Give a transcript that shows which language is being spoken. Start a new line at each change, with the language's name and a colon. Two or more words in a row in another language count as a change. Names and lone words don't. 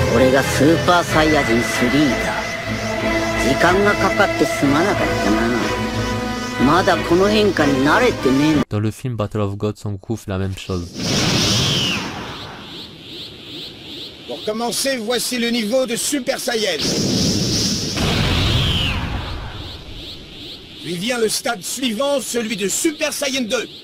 Japanese: れがスーパーサイヤ人3だ。時間がかかってすまなかったな。まだこの変化に慣れてねえんだ。
French: Dans le film Battle of Gods, Son Goku fait la même chose. Pour commencer, voici le niveau de Super Saiyan. Puis vient le stade suivant, celui de Super Saiyan 2.